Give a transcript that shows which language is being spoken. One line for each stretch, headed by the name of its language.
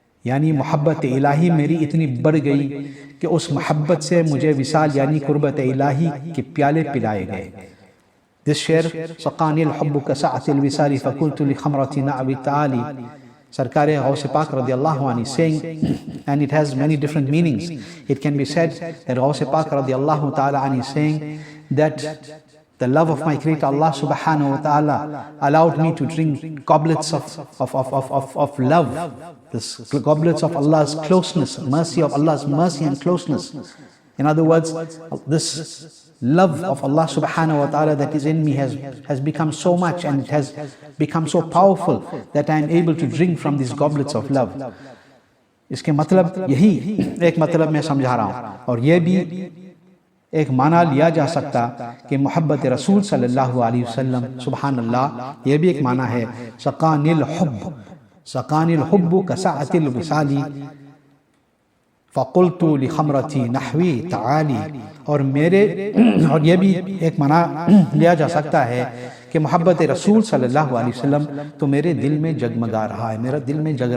Urdu: یعنی محبت الہی میری اتنی بڑھ گئی کہ اس محبت سے مجھے وصال یعنی قربت الہی کے پیالے پلائے گئے۔ This شعر
Arabic: سقانی الحب کسعت الوصال فقلت لخمرتی نعوی تعالی،
Urdu: سرکار غوث پاک رضی اللہ عنہ saying,
English: and it has many different meanings. It can be said that Ghaus Pak رضی اللہ تعالی عنہ saying that the love of my Creator Allah subhanahu wa ta'ala allowed me to drink goblets of love, this goblets of Allah's closeness, mercy of Allah's mercy and closeness. In other words, this love of Allah subhanahu wa ta'ala that is in me has become so much, and it has become so powerful that I am able to drink from these goblets of love.
Urdu: اس کے مطلب یہی ایک مطلب میں سمجھا رہا ہوں، اور یہ بھی ایک معنی لیا جا سکتا کہ محبت رسول صلی اللہ علیہ وسلم، سبحان اللہ، یہ بھی ایک معنی ہے
Arabic: سقانی الحب کسعت الوصال فقلت لخمرتی نحوی تعالی،
Urdu: اور یہ بھی ایک معنی لیا جا سکتا ہے کہ محبت رسول صلی اللہ علیہ وسلم تو میرے دل میں جگمگا رہا ہے، میرا دل میں